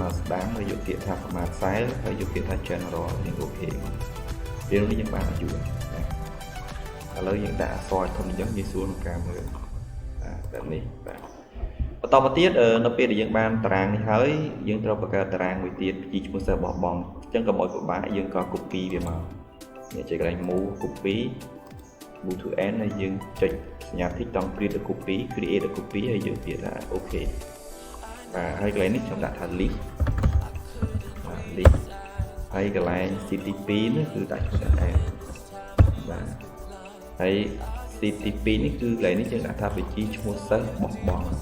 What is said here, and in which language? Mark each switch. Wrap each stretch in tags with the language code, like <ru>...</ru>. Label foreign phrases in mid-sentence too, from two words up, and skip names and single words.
<km>មកស្ដាំហើយយកពាក្យថាប្រមាណ40ហើយយកពាក្យថា general យើងអូខេពេលនេះយើងបានអាយុឥឡូវយើងដាក់អក្សរធំអញ្ចឹងយើងស្រួលក្នុងការមើល បែបនេះបាទបន្តមកទៀតនៅពេលដែលយើងបានតារាងនេះហើយយើងត្រូវបង្កើតតារាងមួយទៀតជាឈ្មោះ សិស្សរបស់បងអញ្ចឹងកុំឲ្យពិបាកយើងក៏ copy វាមកនេះជាកន្លែង</km> <en>move copy move to end</en> <km>ហើយយើងចុចសញ្ញា tick តង់</km> <en>create a copy</en> <km>ហើយយើងពាក្យថាអូខេបាទហើយកន្លែងនេះខ្ញុំដាក់ថា list បាទ list ហើយកន្លែង city 2នេះគឺដាក់ឈ្មោះ add បាទហើយ city 2នេះគឺកន្លែងនេះយើងដាក់ថាបញ្ជីឈ្មោះសិស្សរបស់បង</km>